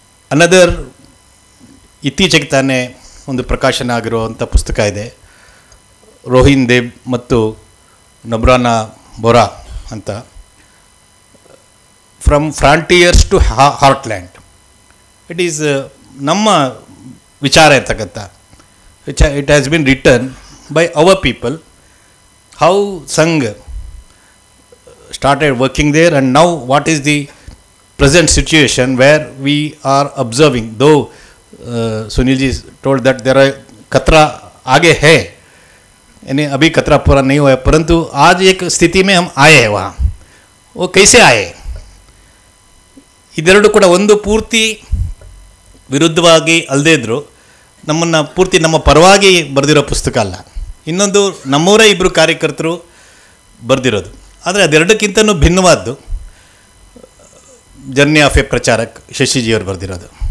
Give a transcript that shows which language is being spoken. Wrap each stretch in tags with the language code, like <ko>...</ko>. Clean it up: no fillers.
<en>Another</en> <kn>ಇತ್ತೀಚೆಗೆ ತಾನೇ ಒಂದು ಪ್ರಕಾಶನ ಆಗಿರುವಂಥ ಪುಸ್ತಕ ಇದೆ, ರೋಹಿನ್ ದೇಬ್ ಮತ್ತು ನಬ್ರಾನಾ ಬೋರಾ ಅಂತ, from Frontières to ಹಾರ್ಟ್ಲ್ಯಾಂಡ್.</kn> <en>it is</en> <kn>ನಮ್ಮ ವಿಚಾರ ಇರ್ತಕ್ಕಂಥ,</kn> <en>It has been written by our people. How Sangh started working there and now what is the present situation where we are observing. Though Sunil ji told that there are</en> <hi>खतरा आगे है, यानी अभी खतरा पूरा नहीं हुआ है, परंतु आज एक स्थिति में हम आए हैं. वहाँ वो कैसे आए,</hi> <kn>ಇದೆರಡು ಕೂಡ ಒಂದು ಪೂರ್ತಿ ವಿರುದ್ಧವಾಗಿ ಅಲ್ಲದೇ ಇದ್ದರೂ ನಮ್ಮನ್ನು ಪೂರ್ತಿ ನಮ್ಮ ಪರವಾಗಿ ಬರೆದಿರೋ ಪುಸ್ತಕ ಅಲ್ಲ. ಇನ್ನೊಂದು ನಮ್ಮವರೇ 2 ಕಾರ್ಯಕರ್ತರು ಬರೆದಿರೋದು. ಆದರೆ ಅದೆರಡಕ್ಕಿಂತನೂ ಭಿನ್ನವಾದ್ದು ಜರ್ನಿ ಆಫ್ ಎ ಪ್ರಚಾರಕ್ ಶಶಿಜಿಯವರು ಬರೆದಿರೋದು.</kn>